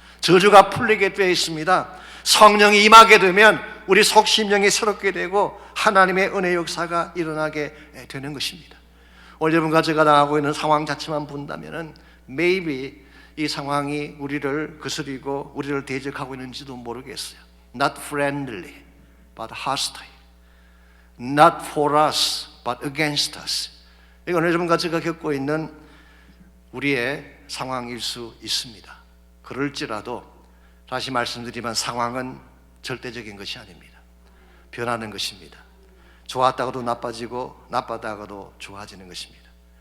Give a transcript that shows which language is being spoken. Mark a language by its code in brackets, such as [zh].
[ko] 저주가 풀리게 되어 있습니다. 성령이 임하게 되면 우리 속심령이 새롭게 되고 하나님의 은혜 역사가 일어나게 되는 것입니다. 오늘 여러분과 제가 당하고 있는 상황 자체만 본다면 maybe 이 상황이 우리를 거스리고 우리를 대적하고 있는지도 모르겠어요. [en] Not friendly, but hostile. Not for us, but against us. [ko] 이건 여러분과 제가 겪고 있는 우리의 상황일 수 있습니다. 그럴지라도 다시 말씀드리면 상황은 절대적인 것이 아닙니다. 변하는 것입니다. 좋았다가도 나빠지고 나빠다가도 좋아지는 것입니다.